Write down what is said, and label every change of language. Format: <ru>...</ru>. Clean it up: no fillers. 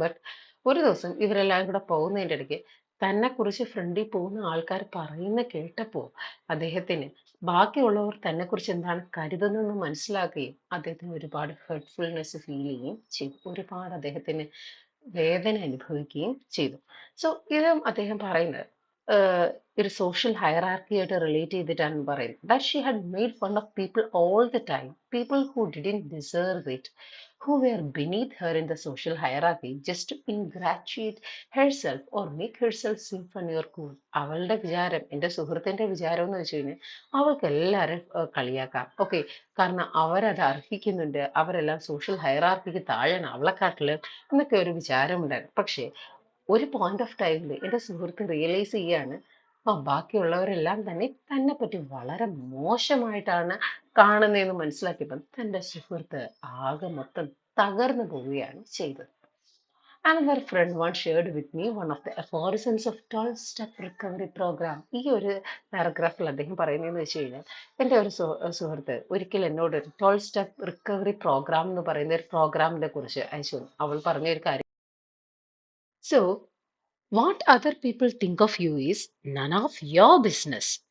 <ml>But ഒരു ദിവസം ഇവരെല്ലാവരും കൂടെ പോകുന്നതിൻ്റെ ഇടയ്ക്ക് തന്നെ കുറിച്ച് ഫ്രണ്ടിൽ പോകുന്ന ആൾക്കാർ പറയുന്ന കേട്ടപ്പോൾ അദ്ദേഹത്തിന് ബാക്കിയുള്ളവർ തന്നെ കുറിച്ച് എന്താണ് കരുതുന്നതെന്ന് മനസ്സിലാക്കുകയും അദ്ദേഹത്തിന് ഒരുപാട് ഹെർട്ട്ഫുൾനെസ് ഫീൽ ചെയ്യുകയും ചെയ്തു. ഒരുപാട് അദ്ദേഹത്തിന് വേദന അനുഭവിക്കുകയും ചെയ്തു. സോ ഇതും അദ്ദേഹം പറയുന്നത് ഒരു സോഷ്യൽ ഹയറാർക്കി ആയിട്ട് റിലേറ്റ് ചെയ്തിട്ടാണ് പറയുന്നത്.</ml> <en>That she had made fun of people all the time, people who didn't deserve it, who were beneath her in the social hierarchy just to ingratiate herself or make herself seem funny or cool.</en> <ml>അവളുടെ വിചാരം, എൻ്റെ സുഹൃത്തിൻ്റെ വിചാരം എന്ന് വെച്ച് കഴിഞ്ഞാൽ അവൾക്ക് എല്ലാവരും കളിയാക്കാം. ഓക്കെ, കാരണം അവരത് അർഹിക്കുന്നുണ്ട്, അവരെല്ലാം സോഷ്യൽ ഹൈറാർക്കിക്ക് താഴെയാണ് അവളെക്കാട്ടില് എന്നൊക്കെ ഒരു വിചാരമുണ്ടായിരുന്നു. പക്ഷേ ഒരു പോയിന്റ് ഓഫ് ടൈമിൽ എൻ്റെ സുഹൃത്ത് റിയലൈസ് ചെയ്യാണ്, ആ ബാക്കിയുള്ളവരെല്ലാം തന്നെ തന്നെ പറ്റി വളരെ മോശമായിട്ടാണ് കാണുന്നതെന്ന് മനസ്സിലാക്കിയപ്പോൾ തൻ്റെ സുഹൃത്ത് ആകെ മൊത്തം തകർന്നു പോവുകയാണ് ചെയ്തത്.</ml> <en>Another friend once shared with me one of the aphorisms of 12-step recovery program.</en> <ml>ഈ ഒരു പാരഗ്രാഫിൽ അദ്ദേഹം പറയുന്നതെന്ന് വെച്ച് കഴിഞ്ഞാൽ, എൻ്റെ ഒരു സുഹൃത്ത് ഒരിക്കൽ എന്നോട് ഒരു 12-step റിക്കവറി പ്രോഗ്രാം എന്ന് പറയുന്ന ഒരു പ്രോഗ്രാമിനെ കുറിച്ച് അയച്ചു തന്നു. അവൾ പറഞ്ഞ ഒരു കാര്യം,</ml> <en>So what other people think of you is none of your business.</en>